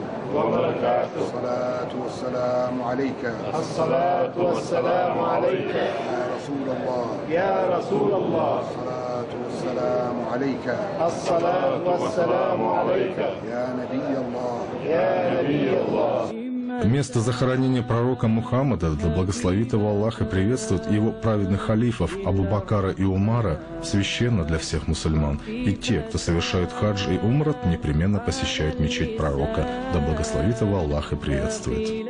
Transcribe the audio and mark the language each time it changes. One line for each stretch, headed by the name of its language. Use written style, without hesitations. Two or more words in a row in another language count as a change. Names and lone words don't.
Arabic: الصلاة والسلام عليك. الصلاة والسلام عليك يا رسول الله. الصلاة والسلام عليك. الصلاة والسلام عليك يا نبي الله. يا نبي الله.
Russian: Место захоронения пророка Мухаммада, да благословит его Аллах и приветствует его праведных халифов Абу Бакара и Умара, священно для всех мусульман. И те, кто совершают хадж и умрат, непременно посещают мечеть пророка, да благословит его Аллах и приветствует.